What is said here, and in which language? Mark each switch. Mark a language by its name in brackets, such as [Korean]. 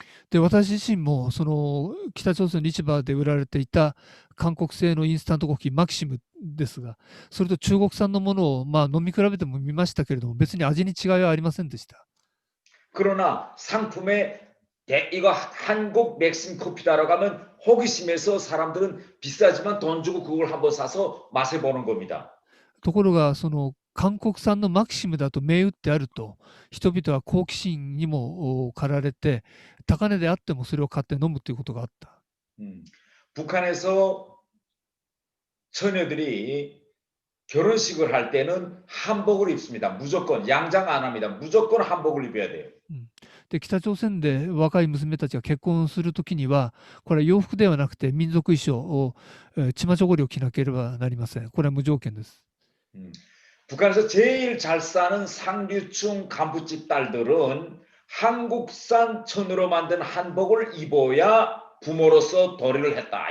[Japanese] で私自身もその北朝鮮の市場で売られていた韓国製のインスタントコーヒーマキシムですが、それと中国産のものを飲み比べてもみましたけれども、別に味に違いはありませんでした。 [Korean] 그러나 상품에 이거 한국 맥심 커피다라고 하면 호기심에서 사람들은 비싸지만 돈 주고 그걸 한번 사서 맛을 보는 겁니다. [Japanese] ところがその韓国産のマキシムだと銘打ってあると、人々は好奇心にも駆られて、高値であってもそれを買って飲むということがあった。 [Korean] 북한에서 처녀들이 결혼식을 할 때는 한복을 입습니다. 무조건 양장 안 합니다. 무조건 한복을 입어야 돼요. [Japanese] で北朝鮮で若い娘たちが結婚するときには、これは洋服ではなくて民族衣装を、チマチョゴリを着なければなりません。これは無条件です。 [Korean] 북한에서 제일 잘 사는 상류층 간부집 딸들은 한국산 천으로 만든 한복을 입어야 부모로서 도리를 했다.